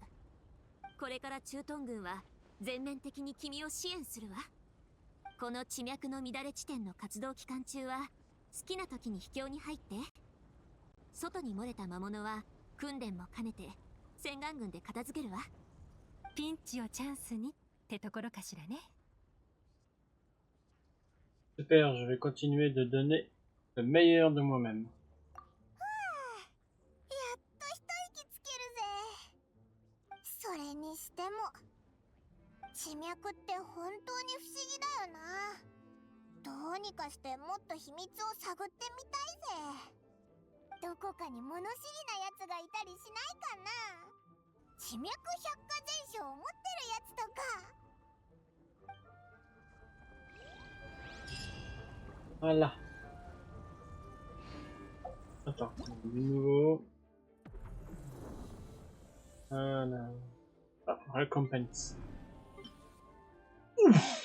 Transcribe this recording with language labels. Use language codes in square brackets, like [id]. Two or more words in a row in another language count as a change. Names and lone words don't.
[ja] これから駐屯軍は全面的に君を支援するわ。この地脈の乱れ地点の活動期間中は好きな時に秘境に入って。外に漏れた魔物は訓練も兼ねて洗顔軍で片付けるわ。ピンチをチャンスにってところかしらね。 [fr] Super, je vais continuer de donner le meilleur de moi-même. [ja] やっと一息つけるぜ。それにしても地脈って本当に不思議だよな。どうにかしてもっと秘密を探ってみたいぜ。どこかに物知りなやつがいたりしないかな。地脈百科全書を持ってるやつとか。 [fr] Voilà. Attends, du nouveau. Voilà. Ah, récompense. Ouf!